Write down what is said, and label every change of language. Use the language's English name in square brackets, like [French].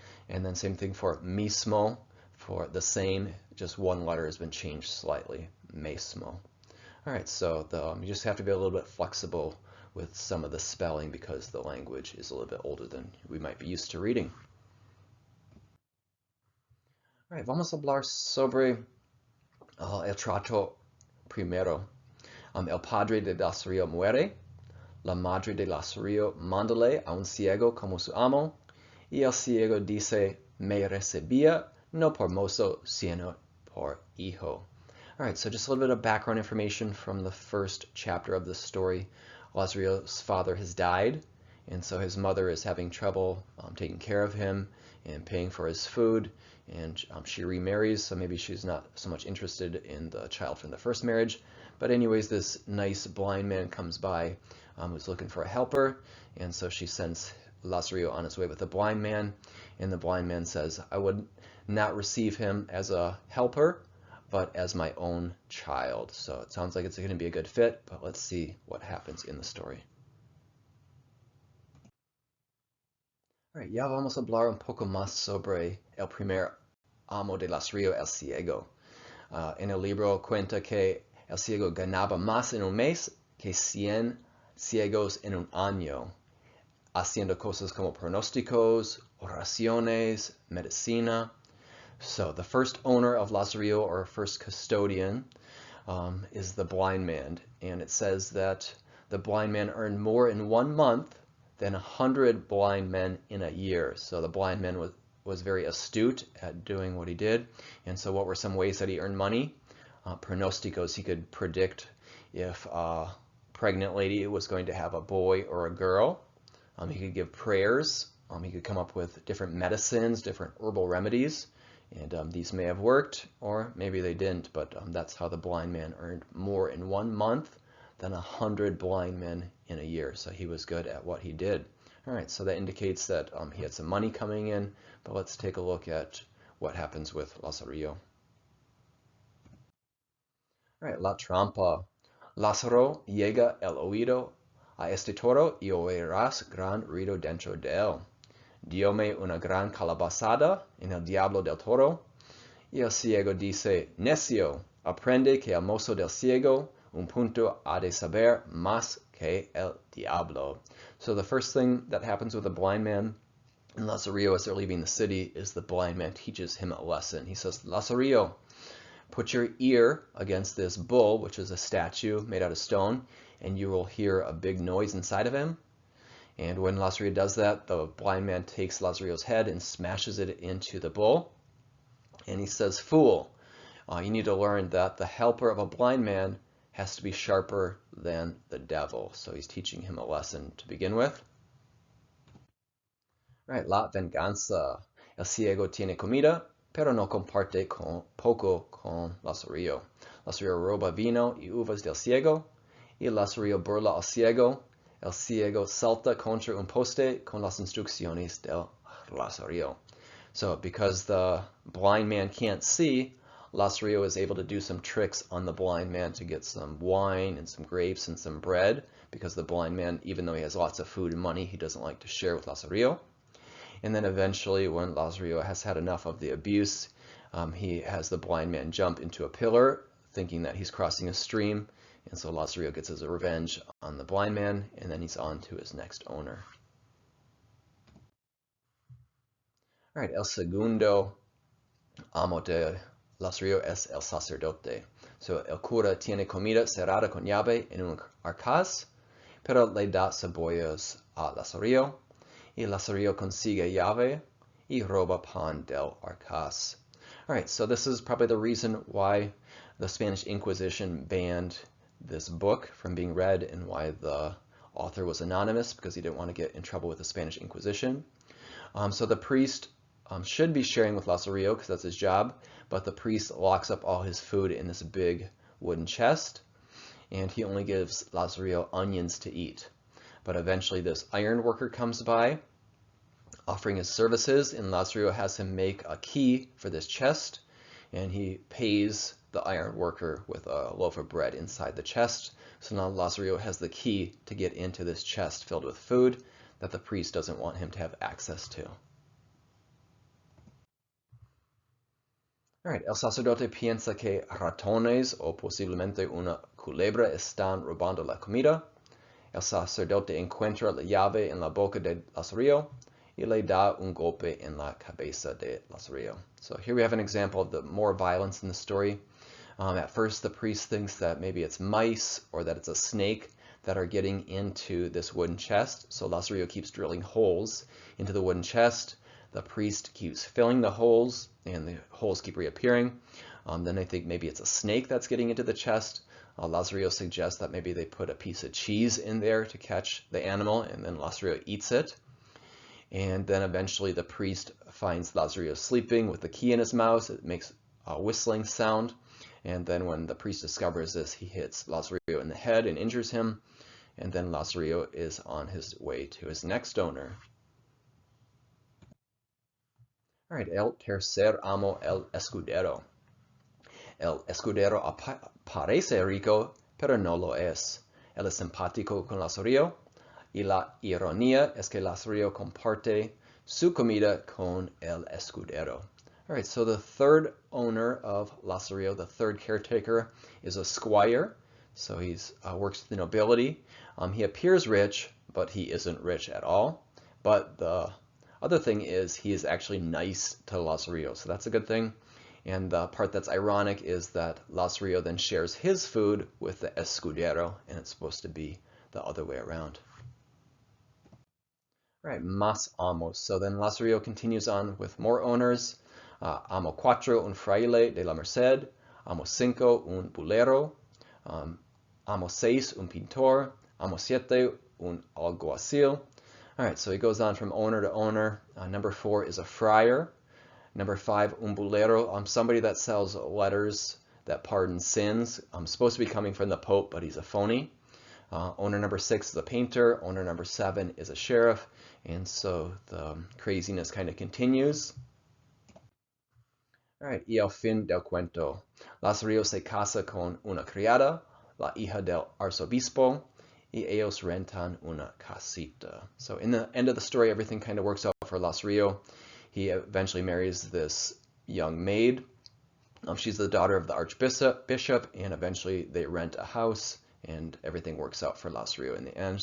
[English] And then same thing for mismo, for the same, just one letter has been changed slightly, mismo. All right, so you just have to be a little bit flexible with some of the spelling because the language is a little bit older than we might be used to reading. All right, [Spanish] vamos a hablar sobre el trato primero. El padre de Lazarillo muere, la madre de Lazarillo mándale a un ciego como su amo, y el ciego dice, me recibía no por mozo, sino por hijo. [English] All right, so just a little bit of background information from the first chapter of the story. Lazarillo's father has died, and so his mother is having trouble taking care of him and paying for his food, and she remarries, so maybe she's not so much interested in the child from the first marriage. But anyways, this nice blind man comes by who's looking for a helper, and so she sends Lazarillo on his way with the blind man, and the blind man says, I would not receive him as a helper, but as my own child. So it sounds like it's going to be a good fit, but let's see what happens in the story. All right, [Spanish] ya vamos a hablar un poco más sobre el primer amo de Lazarillo, el ciego. En el libro cuenta que el ciego ganaba más en un mes que 100 ciegos en un año, haciendo cosas como pronósticos, oraciones, medicina. [English] So the first owner of Lazarillo, or first custodian, is the blind man. And it says that the blind man earned more in 1 month than 100 blind men in a year. So the blind man was very astute at doing what he did. And so what were some ways that he earned money? Pronosticos, he could predict if a pregnant lady was going to have a boy or a girl. He could give prayers. He could come up with different medicines, different herbal remedies. And these may have worked, or maybe they didn't, but that's how the blind man earned more in 1 month than 100 blind men in a year. So he was good at what he did. All right, so that indicates that he had some money coming in, but let's take a look at what happens with Lazarillo. All right, [Spanish] la trampa. Lázaro llega el oído a este toro y oirás gran ruido dentro de él. Diome una gran calabazada en el diablo del toro. Y el ciego dice, necio, aprende que el mozo del ciego un punto ha de saber más que el diablo. [English] So the first thing that happens with a blind man in Lazarillo as they're leaving the city is the blind man teaches him a lesson. He says, Lazarillo, put your ear against this bull, which is a statue made out of stone, and you will hear a big noise inside of him. And when Lazarillo does that, the blind man takes Lazarillo's head and smashes it into the bull. And he says, fool, you need to learn that the helper of a blind man has to be sharper than the devil. So he's teaching him a lesson to begin with. [Spanish] Right, la venganza. El ciego tiene comida, pero no comparte poco con Lazarillo. Lazarillo roba vino y uvas del ciego, y Lazarillo burla al ciego. El ciego salta contra un poste con las instrucciones del Lazarillo. [English] So because the blind man can't see, Lazarillo is able to do some tricks on the blind man to get some wine and some grapes and some bread, because the blind man, even though he has lots of food and money, he doesn't like to share with Lazarillo. And then eventually, when Lazarillo has had enough of the abuse, he has the blind man jump into a pillar, thinking that he's crossing a stream. And so Lazarillo gets his revenge on the blind man, and then he's on to his next owner. All right, [Spanish] el segundo amo de Lazarillo es el sacerdote. [English] So [Spanish] el cura tiene comida cerrada con llave en un arcaz, pero le da cebollas a Lazarillo, y Lazarillo consigue llave y roba pan del arcaz. [English] All right, so this is probably the reason why the Spanish Inquisition banned this book from being read and why the author was anonymous, because he didn't want to get in trouble with the Spanish Inquisition. So the priest should be sharing with Lazarillo because that's his job, but the priest locks up all his food in this big wooden chest, and he only gives Lazarillo onions to eat. But eventually this iron worker comes by offering his services, and Lazarillo has him make a key for this chest, and he pays the iron worker with a loaf of bread inside the chest. So now Lazarillo has the key to get into this chest filled with food that the priest doesn't want him to have access to. All right, [Spanish] el sacerdote piensa que ratones o posiblemente una culebra están robando la comida. El sacerdote encuentra la llave en la boca de Lazarillo y le da un golpe en la cabeza de Lazarillo. [English] So here we have an example of the more violence in the story. At first, the priest thinks that maybe it's mice or that it's a snake that are getting into this wooden chest. So Lazarillo keeps drilling holes into the wooden chest. The priest keeps filling the holes, and the holes keep reappearing. Then they think maybe it's a snake that's getting into the chest. Lazarillo suggests that maybe they put a piece of cheese in there to catch the animal, and then Lazarillo eats it. And then eventually the priest finds Lazarillo sleeping with the key in his mouth. It makes a whistling sound. And then when the priest discovers this, he hits Lazarillo in the head and injures him. And then Lazarillo is on his way to his next owner. All right, [Spanish] el tercer amo, el escudero. El escudero parece rico, pero no lo es. Él es simpático con Lazarillo, y la ironía es que Lazarillo comparte su comida con el escudero. [English] All right, so the third owner of Lazarillo, the third caretaker, is a squire. So he works with the nobility. He appears rich, but he isn't rich at all. But the other thing is he is actually nice to Lazarillo, so that's a good thing. And the part that's ironic is that Lazarillo then shares his food with the escudero, and it's supposed to be the other way around. All right, [Spanish] más amos. [English] So then Lazarillo continues on with more owners. [Spanish] Amo cuatro, un fraile de la Merced. Amo cinco, un bulero. Amo seis, un pintor. Amo siete, un alguacil. [English] All right, so he goes on from owner to owner. Number 4 is a friar. Number 5, un bulero, somebody that sells letters that pardon sins. Supposed to be coming from the Pope, but he's a phony. Owner number 6 is a painter. Owner number 7 is a sheriff. And so the craziness kind of continues. All right, [Spanish] y al fin del cuento. Lazarillo se casa con una criada, la hija del arzobispo, y ellos rentan una casita. [English] So in the end of the story, everything kind of works out for Lazarillo. He eventually marries this young maid. She's the daughter of the archbishop, and eventually they rent a house, and everything works out for Lazarillo in the end.